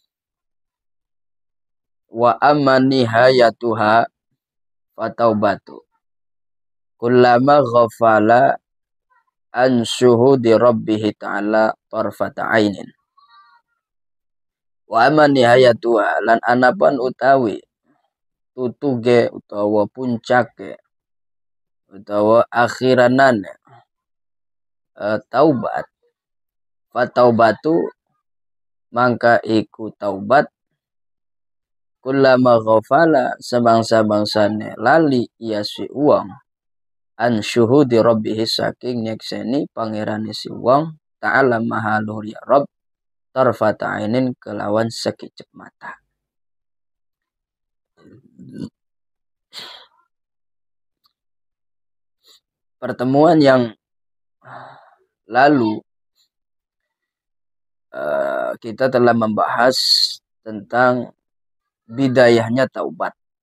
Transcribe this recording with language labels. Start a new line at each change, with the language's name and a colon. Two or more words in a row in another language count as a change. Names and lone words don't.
Arabic: وأما نهايتها فالتوبة كلما غفل عن شهود ربه تعالى طرفة عين. وأما نهايتها
Javanese: lan anapan utawi tutuge utawa puncake utawa akhiranane taubat, fataubatu mangka iku taubat
Arabic: كلما غفل
Javanese: sebangsa-bangsane lali iya si uang
Arabic: عن شهود ربه
Javanese: saking nyekseni pangerane si uang ta'ala maha luhur
Arabic: يا رب طرفة عين
Javanese: kelawan sekicep mata.
Indonesian: Pertemuan yang lalu kita telah membahas tentang bidayahnya taubat.